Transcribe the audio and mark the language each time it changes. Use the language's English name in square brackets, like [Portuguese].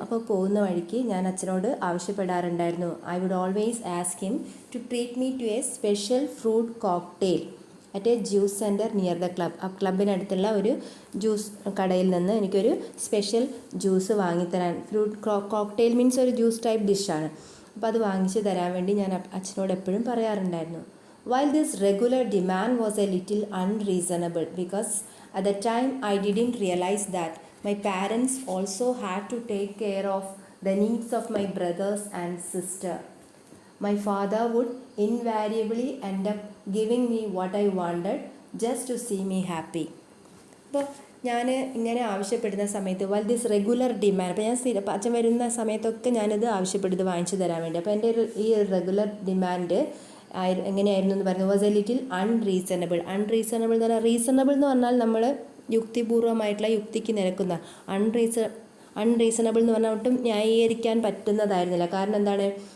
[Malayalam] അപ്പോൾ പോകുന്ന വഴിക്ക് ഞാൻ അച്ഛനോട് ആവശ്യപ്പെടാറുണ്ടായിരുന്നു, [English] I would always ask him to treat me to a special fruit cocktail at a juice centre near the club. [Malayalam] ആ ക്ലബിനടുത്തുള്ള ഒരു ജ്യൂസ് കടയിൽ നിന്ന് എനിക്കൊരു special juice വാങ്ങിത്തരാൻ. Fruit cocktail means ഒരു ജ്യൂസ് ടൈപ്പ് ഡിഷാണ്. അപ്പോൾ അത് വാങ്ങിച്ച് തരാൻ വേണ്ടി ഞാൻ അച്ഛനോട് എപ്പോഴും പറയാറുണ്ടായിരുന്നു. [English] While this regular demand was a little unreasonable because at the time I didn't realize that my parents also had to take care of the needs of my brothers and sister. My father would invariably end up giving me what I wanted just to see me happy. [Malayalam] അപ്പോൾ ഞാൻ ഇങ്ങനെ ആവശ്യപ്പെടുന്ന സമയത്ത് [English] this regular demand, [Malayalam] അപ്പോൾ ഞാൻ അച്ഛൻ വരുന്ന സമയത്തൊക്കെ ഞാനിത് ആവശ്യപ്പെടുന്നത് വാങ്ങിച്ചു തരാൻ വേണ്ടി. അപ്പോൾ എൻ്റെ ഈ റെഗുലർ ഡിമാൻഡ് എങ്ങനെയായിരുന്നു എന്ന് പറയുന്നത് [English] was a little unreasonable [Malayalam] എന്ന് പറഞ്ഞാൽ, റീസണബിൾ എന്ന് പറഞ്ഞാൽ നമ്മൾ യുക്തിപൂർവ്വമായിട്ടുള്ള യുക്തിക്ക് നിരക്കുന്ന, അൺറീസണബിൾ എന്ന് പറഞ്ഞാൽ ഒട്ടും ന്യായീകരിക്കാൻ പറ്റുന്നതായിരുന്നില്ല. കാരണം എന്താണ്?